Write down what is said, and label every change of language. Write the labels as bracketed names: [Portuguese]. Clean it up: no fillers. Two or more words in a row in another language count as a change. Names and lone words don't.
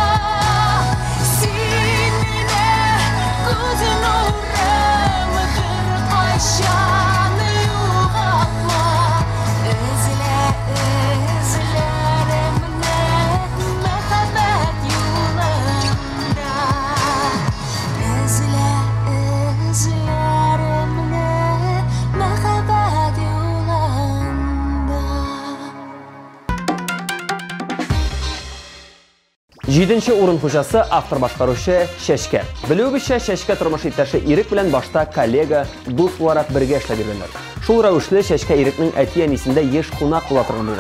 [Tatar] Simine kuzun uğramı bir kaşan yuğaltma izlerimde mehabbet yolunda izlerimde mehabbet yolunda 7-нче урын хуҗасы автор башкаручы Шәшкә. Белүебезчә, Шәшкә тормыш иптәше Ирек белән башта коллега, дус буларак бергә эшләп йөргәннәр. Шул рәвешле Шәшкә Ирекнең әти-әнисендә еш кунак була торган булган.